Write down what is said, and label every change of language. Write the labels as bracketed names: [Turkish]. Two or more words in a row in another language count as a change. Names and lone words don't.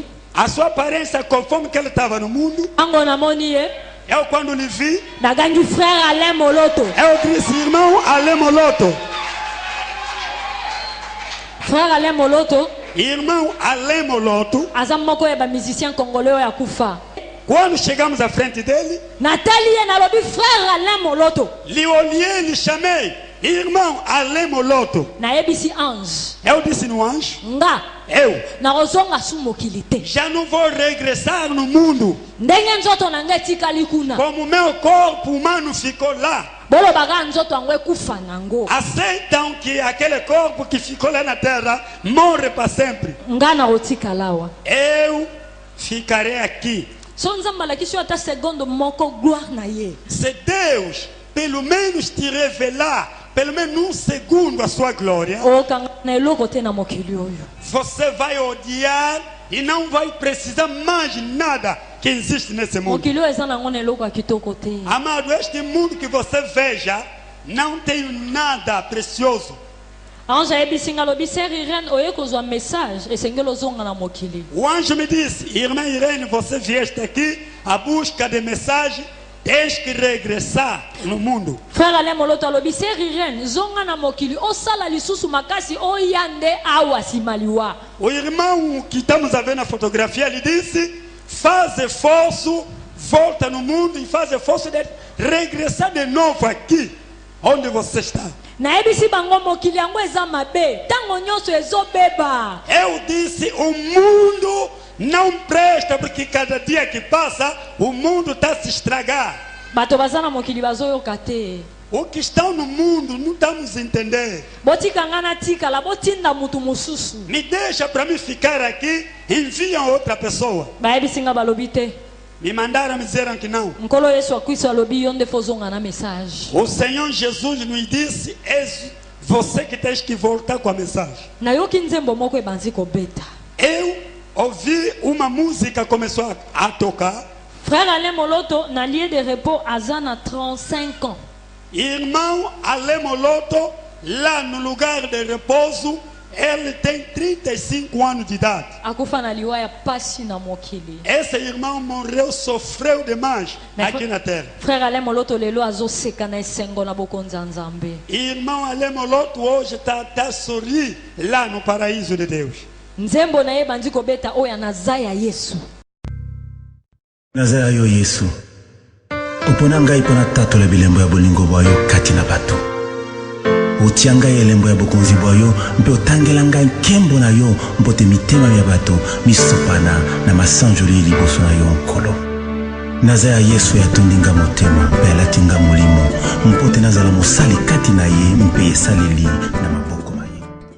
[Portuguese] A sua aparência, conforme que ele estava no mundo. [Lingala] Ango namoni ye. [Portuguese] Eu quando lhe vi, [Lingala] Nagangi frère Alain Moloto. [Portuguese] eu disse: irmão Alain Moloto. [Lingala] Frère Alain Moloto. [Portuguese] Irmão Alain Moloto [Lingala] Aza moko ya ba [French] musicien congolais [Lingala] oyo akufa. [Portuguese] Quando chegamos à frente dele, [Lingala] natali ye nalobi frère Alain Moloto [Portuguese] lhe olhei, lhe chamei, irmão Alain Moloto. [Lingala] nayebisi ange [Portuguese] Eu disse no anjo, [Lingala] nga [Portuguese] eu [Lingala] nakozonga su mokili te [Portuguese] já não vou regressar no mundo. [Lingala] ndenge nzoto na ngai etikali kuna [Portuguese] Como meu corpo humano ficou lá. [Lingala] bolobaka nzoto yango ekufa nango [Portuguese] Aceitam que aquele corpo que ficou lá na terra morre para sempre. [Lingala] nga nakotikala awa [Portuguese] Eu ficarei aqui. [Lingala] so nzambe alakisi yo ata seconde moko gloire na ye [Portuguese] Se Deus pelo menos te revelar, pelo menos num segundo a sua glória, [Lingala] okanga na eloko te na mokili oyo [Portuguese] você vai odiar e não vai precisar mais nada que existe nesse mundo. [Lingala] mokili oyo eza nango na eloko ya kitoko te [Portuguese] Amado, este mundo que você veja não tem nada precioso. [Lingala] ange ayebisi nga alobi ser irene oye kozwa message esengeli ozonga na mokili [Portuguese] O anjo me disse, irmã Irene, você vieste aqui à busca de mensagem, tens que regressar no mundo. [Lingala] frère Alain Moloto alobi ser irene zonga na mokili osala lisusu makasi oya nde awa nsima liwa [Portuguese] O irmão que estamos a ver na fotografia, ele disse, faz esforço, volta no mundo e faz esforço de regressar de novo aqui, onde você está. [Lingala] nayebisi bango mokili yango eza mabe ntango nyonso ezobeba [Portuguese] Eu disse, o mundo não presta, porque cada dia que passa, o mundo está a se estragar. [Lingala] bato baza na mokili bazoyoka te [Portuguese] O que estão no mundo não estamos a entender. [Lingala] botika nga natikala botinda mutu mosusu [Portuguese] Me deixa para mim ficar aqui, enviam outra pessoa. [Lingala] bayebisi nga balobi te [Portuguese] Me mandaram, me disseram que não. [Lingala] nkolo yesu akristo alobi yo nde fozonga na message [Portuguese] O Senhor Jesus nos disse, és você que tens que voltar com a mensagem. [Lingala] nayoki nzembo moko ebanzi kobeta [Portuguese] Eu ouvi uma música começou a tocar. [Lingala] frère Alain Moloto na [French] lieu de repos [Lingala] aza na 35 ans [Portuguese] Irmão Alain Moloto, lá no lugar de repouso, ele tem 35 anos de idade. [Lingala] akufa na liwa ya pasi na mokili [Portuguese] Esse irmão morreu, sofreu demais aqui na terra. [Lingala] frère Alain Moloto lelo azoseka na esengo na bokonzi ya nzambe [Portuguese] Irmão Alain Moloto hoje está a sorrir lá no paraíso de Deus. [Lingala] nzembo na ye bandi kobeta oyo naza ya yesu naza yo yesu opona ngai mpo natatola bilembo ya bolingo bwa yo kati na bato otia ngai elembo ya bokonzi bwa yo mpe otangela ngai nkembo na yo mpo te mitema ya bato misopana na masanjoli liboso na yo nkolo naza ya yesu yatondi nga motema mpe alati nga molimo mpo te nazala mosali kati na ye mpe esaleli na maboko na ye.